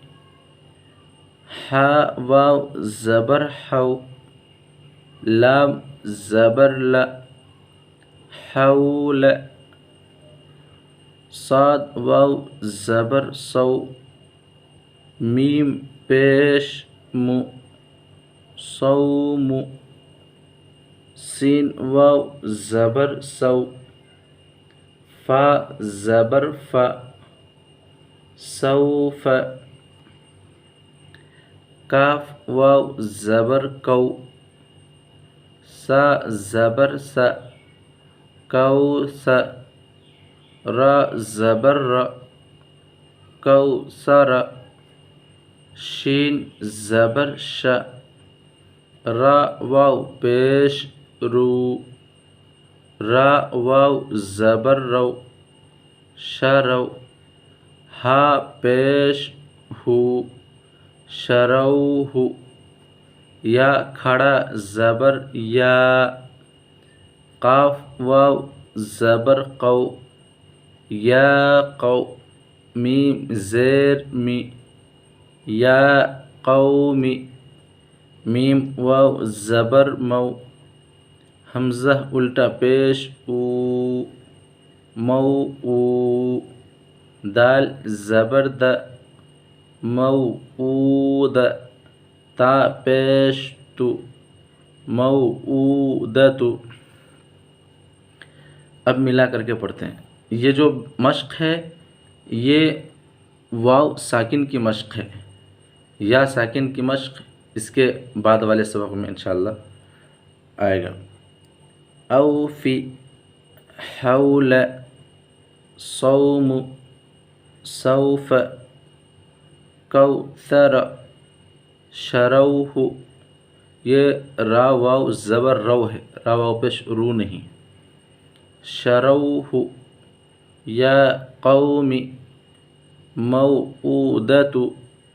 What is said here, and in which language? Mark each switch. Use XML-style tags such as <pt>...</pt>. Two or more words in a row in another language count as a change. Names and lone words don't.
<ur>ہا واو زبر حو، لام زبر ل، حول، صاد واو زبر سو، میم پیش مو، صوم، سین واو زبر سو، فا زبر فا، سوف، کاف واو زبر کو، سا زبر سا، کوس، را زبر ر، کوثر، شین زبر ش، را واو پیش رو، را واو زبر رو، شرو، ہا پیش ہو، شروہ، یا کھڑا زبر یا، قاف واو زبر قو، یا قو، میم زیر می، یا قومی، میم واو زبر مو، حمزہ الٹا پیش او، مو او، دال زبر د، موعود، تا پیش تو، موعودۃ۔ اب ملا کر کے پڑھتے ہیں۔ یہ جو مشق ہے یہ واو ساکن کی مشق ہے، یا ساکن کی مشق اس کے بعد والے سبق میں</ur> <ar>انشاءاللہ</ar> <ur>آئے گا۔ اوفی، حول، صوم، سوف، کوثر، شروہ، یہ را واو زبر رو ہے، را واو پیش رو نہیں، شروہ، یا قوم، موعودۃ،</ur>